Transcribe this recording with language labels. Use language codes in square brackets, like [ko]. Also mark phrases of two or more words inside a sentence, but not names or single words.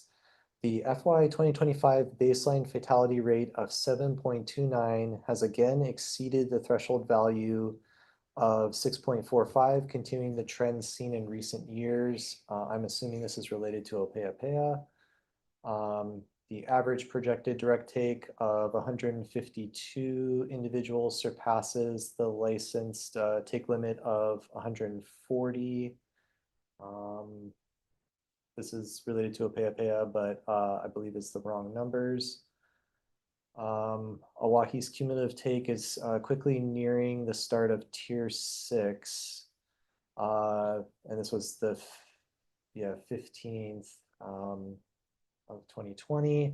[en] The FY 2025 baseline fatality rate of 7.29 has again exceeded the threshold value of 6.45, continuing the trend seen in recent years. I'm assuming this is related to ʻōpeʻapeʻa. The average projected direct take of 152 individuals surpasses the licensed take limit of 140. This is related to ʻōpeʻapeʻa, but I believe it's the wrong numbers. Oahu's cumulative take is quickly nearing the start of tier 6. And this was the 15th of 2020.